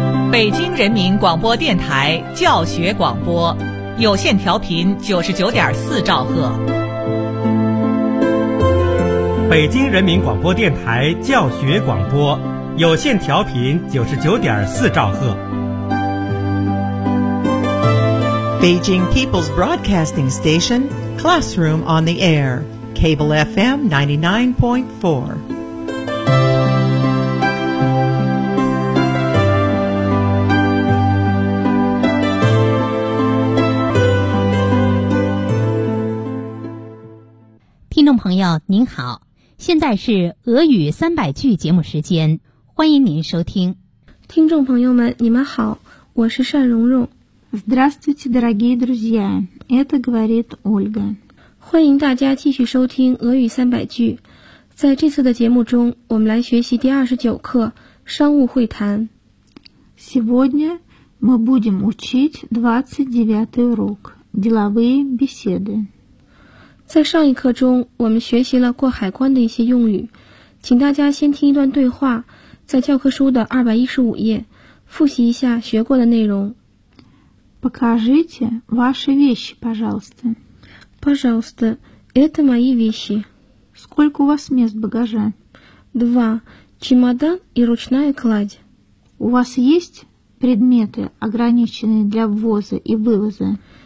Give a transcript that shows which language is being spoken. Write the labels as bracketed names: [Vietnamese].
[Chinese] 北京人民广播电台教学广播，有线调频99.4兆赫。北京人民广播电台教学广播，有线调频99.4兆赫。 [English] Beijing People's Broadcasting Station, Classroom on the Air, Cable FM 99.4. [Chinese] 朋友您好，现在是俄语300句节目时间，欢迎您收听。听众朋友们你们好，我是单蓉蓉。 [Russian] Здравствуйте, дорогие друзья, это говорит Ольга. [Chinese] 欢迎大家继续收听俄语300句。在这次的节目中，我们来学习第29课商务会谈。 [Russian] Сегодня мы будем учить 29 урок деловые беседы。 [Chinese] 在上一课中，我们学习了过海关的一些用语，请大家先听一段对话，在教科书的215页，复习一下学过的内容。 [Russian] Покажите ваши вещи, пожалуйста. Пожалуйста, это мои вещи. Сколько у вас мест багажа? 2. Чемодан и ручная кладь. У вас есть предметы, ограниченные для ввоза и вывоза?